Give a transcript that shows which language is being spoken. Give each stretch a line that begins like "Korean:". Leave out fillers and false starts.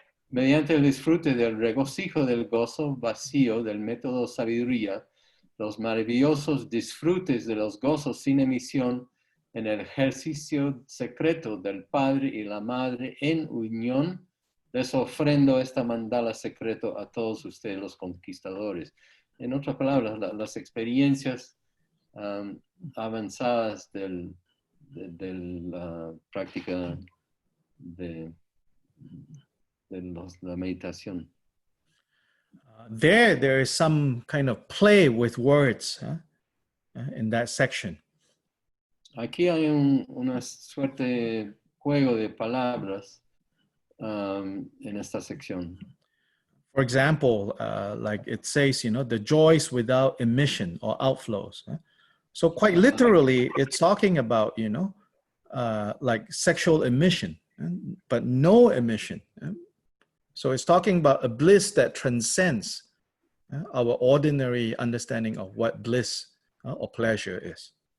Spanish: Mediante el disfrute del regocijo del gozo vacío del método sabiduría, los maravillosos disfrutes de los gozos sin emisión en el ejercicio secreto del Padre y la Madre en unión, les ofrendo esta mandala secreto a todos ustedes los conquistadores. En otras palabras, las experiencias avanzadas de la práctica de la meditación.
English: There is some kind of play with words in that section.
Spanish: Aquí hay una suerte de juego de palabras en esta sección.
English: For example, like it says, the joys without emission or outflows. So quite literally, it's talking about, like sexual emission, but no emission. So it's talking about a bliss that transcends our ordinary understanding of what bliss or pleasure is.